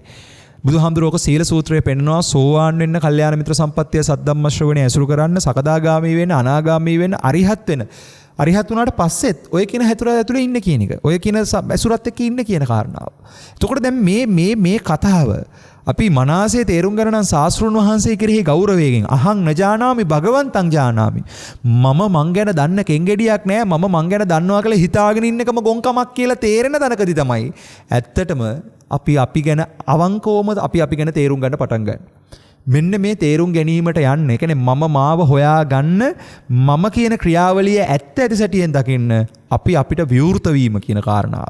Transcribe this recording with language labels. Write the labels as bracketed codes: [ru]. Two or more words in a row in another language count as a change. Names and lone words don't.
[si] බුදුහාමුදුරුවෝ සීල සූත්‍රයේ පෙන්නනවා සෝවාන් වෙන්න කල්යාණ මිත්‍ර සම්පත්තිය සද්ධම්ම ශ්‍රවණය ඇසුරු කරන්න, සකදාගාමී වෙන්න, අනාගාමී වෙන්න, අරිහත් වෙන්න. අරිහත් වුණාට පස්සෙත් ඔය කියන හැතුර ඇතුලේ ඉන්න කියන එක. ඔය කියන ඇසුරත් එක්ක ඉන්න කියන කාරණාව. එතකොට දැන් මේ කතාව අපි මනසේ තේරුම් ගන්න නම් ශාස්ත්‍රුන් වහන්සේ කෙරෙහි ගෞරවයෙන් [pi] අහං නජානාමි භගවන්තං ජානාමි. [si] මං ගැන දන්න කෙන්ගෙඩියක් නෑ. මං ගැන දන්නවා කියලා හිතාගෙන ඉන්නකම ගොංකමක් කියලා තේරෙන තැනකදී තමයි ඇත්තටම අපි ගැන අවංකවම අපි ගැන තේරුම් ගන්න පටන් ගන්න. මෙන්න මේ තේරුම් ගැනීමට යන්න. ඒ කියන්නේ මම මාව හොයා ගන්න මම කියන ක්‍රියාවලිය ඇත්ත ඇති සැටියෙන් දකින්න අපි අපිට විවෘත වීම කියන කාරණාව.